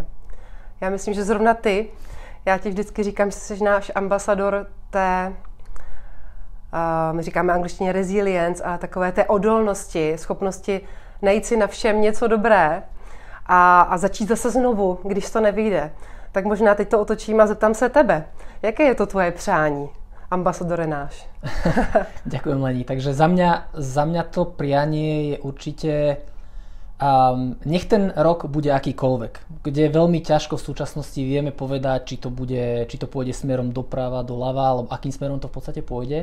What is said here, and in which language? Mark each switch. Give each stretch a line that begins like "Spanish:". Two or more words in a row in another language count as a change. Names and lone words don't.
Czech: Já myslím, že zrovna ty, já ti vždycky říkám, že jsi náš ambasador té, my říkáme angličtině resilience, a takové té odolnosti, schopnosti najít si na všem něco dobré a začít zase znovu, když to nevyjde. Tak možná teď to otočím a zeptám se tebe. Jaké je to tvoje přání, ambasadore náš?
Slovak: Ďakujem, Leni. Takže za mňa to prianie je určite nech ten rok bude akýkoľvek, kde je veľmi ťažko v súčasnosti vieme povedať, či to pôjde smerom doprava, doľava, alebo akým smerom to v podstate pôjde.